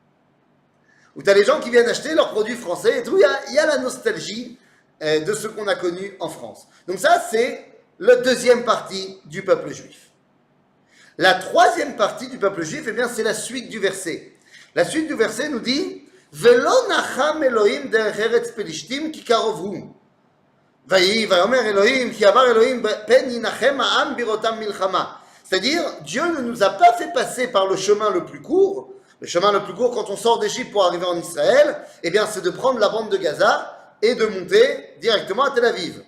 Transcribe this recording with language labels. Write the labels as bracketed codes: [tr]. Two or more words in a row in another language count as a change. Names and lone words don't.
[fr] Où tu as les gens qui viennent acheter leurs produits français et tout, il y a la nostalgie de ce qu'on a connu en France. Donc ça, c'est la deuxième partie du peuple juif. La troisième partie du peuple juif, eh bien, c'est la suite du verset. La suite du verset nous dit « [he] ולא נחם אלהים דרך ארץ פלשתים כי קרוב הוא [fr] » c'est-à-dire, Dieu ne nous a pas fait passer par le chemin le plus court. Le chemin le plus court quand on sort d'Égypte pour arriver en Israël, eh bien, c'est de prendre la bande de Gaza et de monter directement à Tel Aviv.